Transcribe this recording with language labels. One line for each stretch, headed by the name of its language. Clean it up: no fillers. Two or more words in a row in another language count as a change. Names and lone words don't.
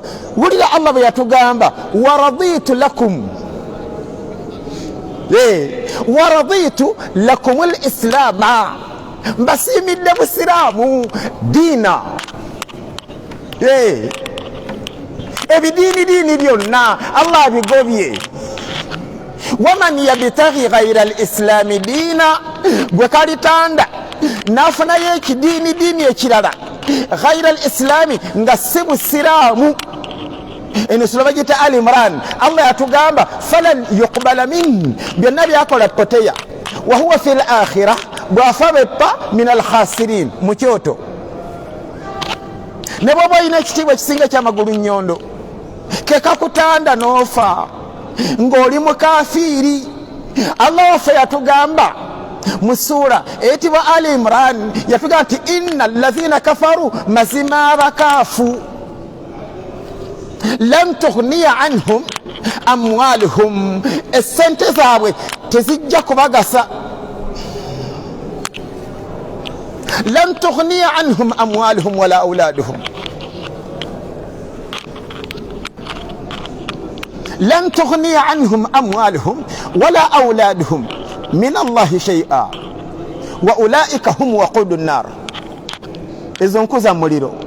Ganda: Wulira Allah bwe yatugamba
Arabic: ورضيت لكم، ورضيت لكم الإسلام,
Ganda: mbasiimidde busiraamu diina. Ebidiini byonna Allah abigobye.
Arabic: ومن يبتغ غير الإسلام دينا,
Ganda: gwe kalitanda nafunayo ekidiini ekirala
Arabic: غير الإسلام
Ganda: nga si busiraamu. Eno sura bagita Ali Imran, Allah yatugamba
Arabic: فلن يقبل من,
Ganda: byonna byakola poteya.
Arabic: وهو في الآخرة,
Ganda: bwafa beppa
Arabic: من الخاسرين,
Ganda: mu kyoto. Ne bw'oba olina ekitiibwa ekisinga ky'amagulu nnyondo kekakutanda n'ofa ng'oli mukafiiri. Allah waffe yatugamba mu ssuura eyitibwa Ali Imran, yatugamba nti
Arabic: إن الذين كفروا,
Ganda: mazima abakaafu,
Arabic: لن تغني عنهم أموالهم,
Ganda: essente zaabwe tezijja kubagasa.
Arabic: لن تغني عنهم أموالهم ولا أولادهم، لن تغني عنهم أموالهم ولا أولادهم من الله شيئا وأولئك هم وقود النار.
Ganda: Ezo nkuza muliro.